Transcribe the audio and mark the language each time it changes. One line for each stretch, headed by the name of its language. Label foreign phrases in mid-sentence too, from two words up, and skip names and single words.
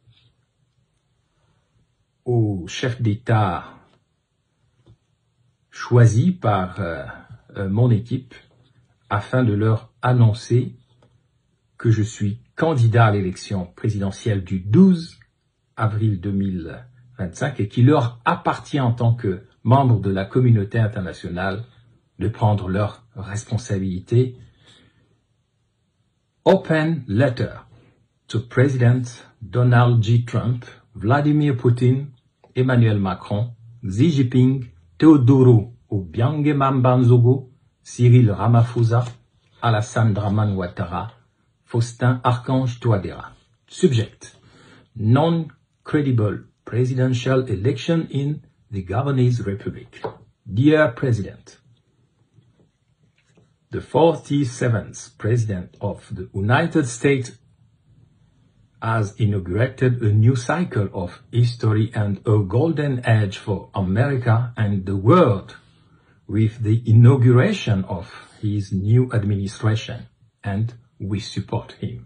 French: aux chefs d'État choisis par mon équipe afin de leur annoncer que je suis candidat à l'élection présidentielle du 12 avril 2025 et qu'il leur appartient en tant que membres de la communauté internationale de prendre leurs responsabilités.
English: Open letter to President Donald J. Trump, Vladimir Putin, Emmanuel Macron, Xi Jinping, Teodoro Obiang Mambanzogo, Cyril Ramaphosa, Alassane Dramane Ouattara, Faustin Archange Touadéra. Subject: Non-credible presidential election in the Gabonese Republic. Dear President, the 47th President of the United States has inaugurated a new cycle of history and a golden age for America and the world with the inauguration of his new administration, and we support him.